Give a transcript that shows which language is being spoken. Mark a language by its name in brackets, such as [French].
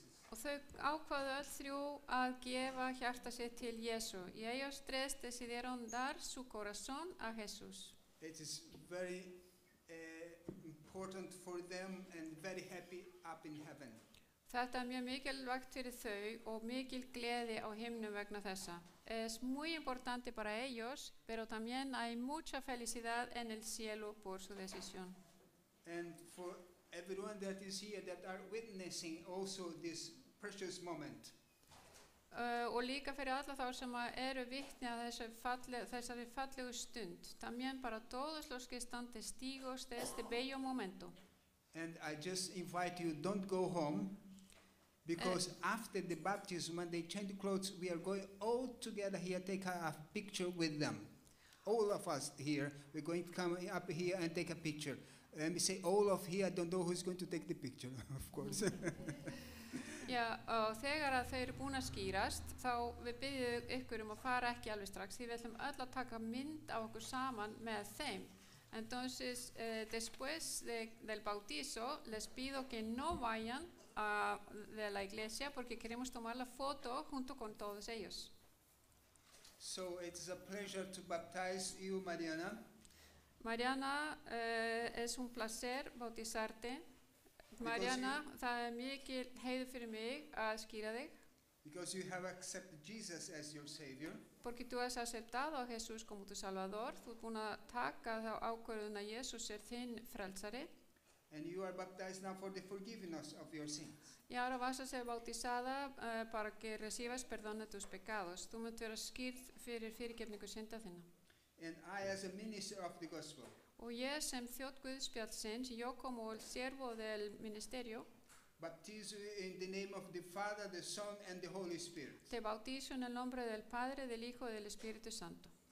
[Icelandic] Og þau ákváðu öll þrjú að gefa hjarta sitt til Jesú. [Spanish] Y ellos tres decidieron dar su corazón a Jesús. [English] It is very important for them and very happy up in heaven. [Icelandic] Þetta mjög mikilvægt fyrir þau og mikil gleði á himnum vegna þessa. [Spanish] Es muy importante para ellos, pero también hay mucha felicidad en el cielo por su decisión. [English] And for everyone that is here that are witnessing also this precious moment. [Icelandic] Og líka fyrir alla þá sem eru vitni að þessari fallegu stund. [Spanish] También para todos los que están testigos de este bello momento. [English] And I just invite you, don't go home. Because after the baptism, when they change the clothes, we are going all together here, take a picture with them. All of us here, we're going to come up here and take a picture. And we say, all of here, I don't know who's going to take the picture, of course. [Icelandic] Já, og þegar að þau eru búin að skýrast, þá við byggjum ykkur að fara ekki alveg strax, því við ætlum öll að taka mynd af okkur saman með þeim. [Spanish] Entonces, después del bautizo, les pido que no vayan de la iglesia porque queremos tomar la foto junto con todos ellos. [English] So it's a pleasure to baptize you, Mariana. [Spanish] Mariana, es un placer bautizarte. [Icelandic] Mariana, það mikil heiður fyrir mig að skýra þig. [English] Because you have accepted Jesus as your Savior. [Spanish] Porque tú has aceptado a Jesús como tu Salvador. [Icelandic] Þú ert búin að taka þá ákvörðun að Jesús þinn frelsari. [English] And you are baptized now for the forgiveness of your sins. [Spanish] Y ahora vas a ser bautizada para que recibas perdón de tus pecados. [Icelandic] Þú munt vera skýrð fyrir fyrirgefningu synda þinna. [English] And I, as a minister of the gospel, [Icelandic] Og ég sem þjótt Guðspjallsins, [Spanish] yo como el siervo del ministerio, [English] baptize you in the name of the Father, the Son, and the Holy Spirit. [Spanish] te bautizo en el nombre del Padre, del Hijo y del Espíritu Santo.